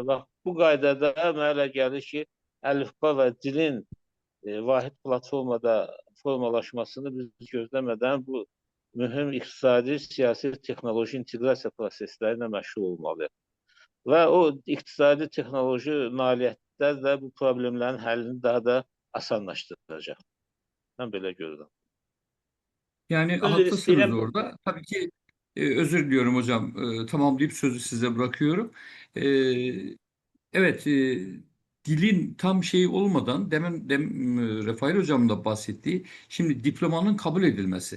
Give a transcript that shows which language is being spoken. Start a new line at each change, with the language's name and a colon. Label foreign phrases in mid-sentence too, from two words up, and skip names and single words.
Azerbaijani: Bax, bu qaydada mənə elə gəlir ki, əlifba və dilin vahid platformada formalaşmasını biz gözləmədən bu mühüm iqtisadi, siyasi, texnoloji inteqrasiya prosesləri ilə məşğul olmalıyıq. Və o iqtisadi, texnoloji nailiyyətlər də bu problemlərin həllini daha da asanlaşdıracaq. Mən belə görürəm.
Turkish: Yani Özür haklısınız
Azerbaijani: istəyirəm. orada.
Turkish: Tabii ki özür diliyorum hocam. Tamamlayıp sözü size bırakıyorum. E, Evet, dilin tam şey olmadan Refail hocamın da bahsettiği şimdi diplomanın kabul edilmesi.